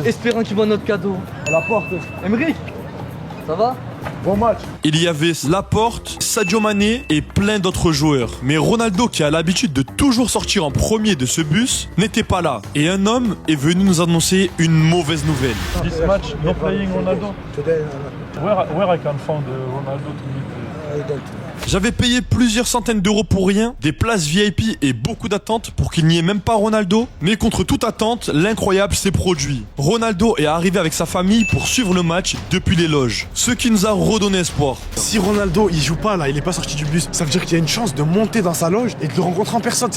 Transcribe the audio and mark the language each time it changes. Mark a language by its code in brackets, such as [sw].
[fr] Espérons qu'il voit notre cadeau. À la porte. Emery, ça va? Bon match. Il y avait Laporte, Sadio Mané et plein d'autres joueurs. Mais Ronaldo, qui a l'habitude de toujours sortir en premier de ce bus, n'était pas là. Et un homme est venu nous annoncer une mauvaise nouvelle. [en] This match, no playing Ronaldo. Where I can find Ronaldo to meet? [fr] J'avais payé plusieurs centaines d'euros pour rien, des places VIP et beaucoup d'attentes pour qu'il n'y ait même pas Ronaldo. Mais contre toute attente, l'incroyable s'est produit. Ronaldo est arrivé avec sa famille pour suivre le match depuis les loges. Ce qui nous a redonné espoir. Si Ronaldo il joue pas là, il est pas sorti du bus, ça veut dire qu'il y a une chance de monter dans sa loge et de le rencontrer en personne.